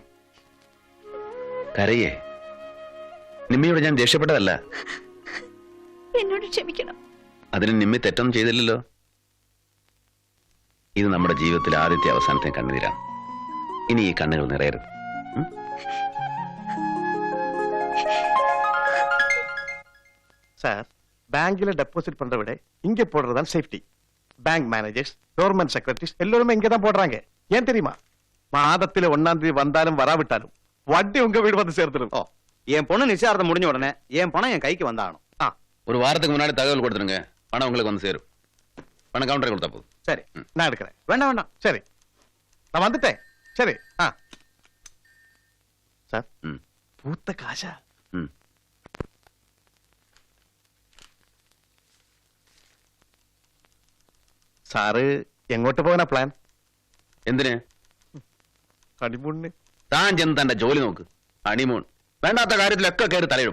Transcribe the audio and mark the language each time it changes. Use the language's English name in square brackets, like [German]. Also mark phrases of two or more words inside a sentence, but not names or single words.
[Malayalam] കരയേ, നിമ്മിയോട് ഞാൻ ദേഷ്യപ്പെട്ടതല്ല. എന്നോട് ക്ഷമിക്കണം. അതിന് നിമ്മി തെറ്റൊന്നും ചെയ്തില്ലല്ലോ. ഇത് നമ്മുടെ ജീവിതത്തിലെ ആദ്യത്തെ അവസാനത്തെ കണ്ണുനീരാണ്. ഇനി ഈ കണ്ണുകൾ നിറയരുത്. [Tamil] சார், பேங்க்ல டெபாசிட் பண்ற விட இங்க போடுறதுதான் சேஃப்டி. பேங்க் மேனேஜர்ஸ், கவர்மெண்ட் செக்ரட்டரிஸ் எல்லாருமே இங்க தான் போடுறாங்க. ஏன் தெரியுமா? மாதத்துல 1ஆம் தேதி வந்தாலும் வராவிட்டாலும் வட்டி உங்க வீடு வந்து சேர்த்துடும். என் பொண்ணு நிச்சயார்த்தம் முடிஞ்ச உடனே என் பணம் என் கைக்கு வந்தாகணும். ஒரு வாரத்துக்கு முன்னாடி தகவல் கொடுத்துருங்க, பணம் உங்களுக்கு வந்து சேரும். பணம் கவுண்டரை கொடுத்தா போதும். சரி, நான் எடுக்கிறேன். வேண்டாம் வேண்டாம். சரி, நான் வந்துட்டேன். சரி. சார், பூத்த காசா? [Malayalam] സാറ് എങ്ങോട്ട് പോകാനാ പ്ലാൻ? എന്തിന്? ഹണിമൂണിന്. താൻ ചെന്ന് തന്റെ ജോലി നോക്ക്. ഹണിമൂൺ വേണ്ടാത്ത കാര്യത്തിലൊക്കെ കയറി തലയിടും.